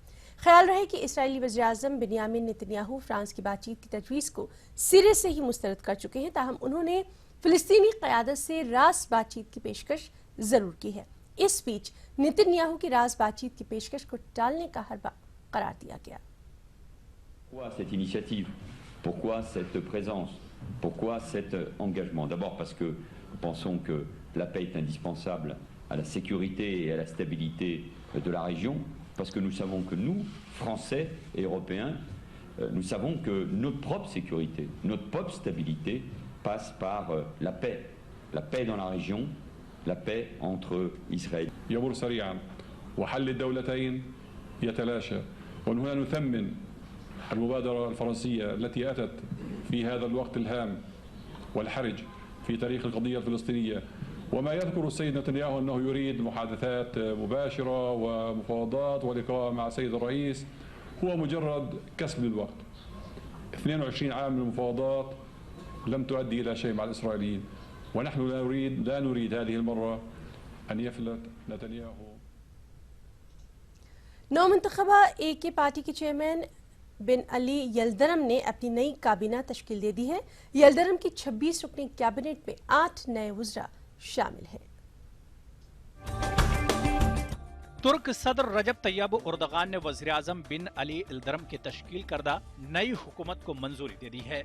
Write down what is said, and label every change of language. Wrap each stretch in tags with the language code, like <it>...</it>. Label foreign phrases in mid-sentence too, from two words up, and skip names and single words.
<ur>خیال رہے کہ اسرائیلی وزیر اعظم بنیامین نیتن یاہو فرانس کی بات چیت کی تجویز کو سرے سے ہی مسترد کر چکے ہیں، تاہم انہوں نے فلسطینی قیادت سے راست بات چیت کی پیشکش ضرور کی ہے. اس بیچ نیتن یاہو کی راست بات چیت کی پیشکش کو ٹالنے کا حربہ قرار دیا گیا.</ur> <fr>Pourquoi cette initiative? Pourquoi cette présence? Pourquoi cet engagement? D'abord parce que nous pensons que la paix est indispensable à la sécurité et à la stabilité de la région, parce que nous savons que nous, Français et Européens, nous savons que notre propre sécurité, notre propre stabilité passe par la paix dans la région, la paix entre Israël.</fr> <ar>يمر سريعا وحل الدولتين يتلاشى، ومن هنا نثمن المبادرة الفرنسية التي أتت في هذا الوقت الهام والحرج في تاريخ القضية الفلسطينية. وما يذكر السيد نتنياهو أنه يريد محادثات مباشرة ومفاوضات ولقاء مع السيد الرئيس هو مجرد كسب للوقت. 22 عام من المفاوضات لم تؤدي إلى شيء مع الإسرائيليين، ونحن لا نريد هذه المرة أن يفلت نتنياهو.</ar> <ur>نو منتخبہ اے کے پارٹی کے چیئرمین بن علی یلدرم نے اپنی نئی کابینہ تشکیل دے دی ہے۔ یلدرم کی 26 رکنی کابینٹ میں 8 نئے وزراء شامل ہیں۔ ترک صدر رجب طیب اردغان نے وزیراعظم بن علی یلدرم کی تشکیل کردہ نئی حکومت کو منظوری دے دی ہے۔</ur>